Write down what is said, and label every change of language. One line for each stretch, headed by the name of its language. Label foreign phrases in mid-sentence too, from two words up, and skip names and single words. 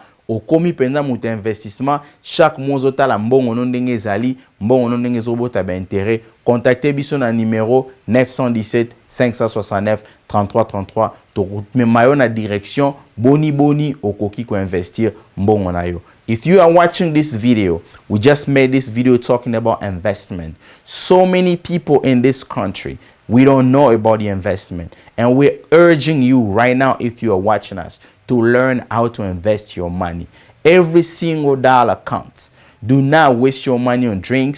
Lingala: Okomi penda muta investissement
French: chaque mois
Lingala: zotala mbongo no ndenge ezali, mbongo no ndenge zobota ba intérêt. Contactez biso na numéro 917 569 33 33 to mayo na direction boni okoki ko investir mbongo na yo.
English: If you are watching this video, we just made this video talking about investment. So many people in this country, we don't know about the investment, and we're urging you right now, if you are watching us, to learn how to invest your money. Every single dollar counts. Do not waste your money on drinks.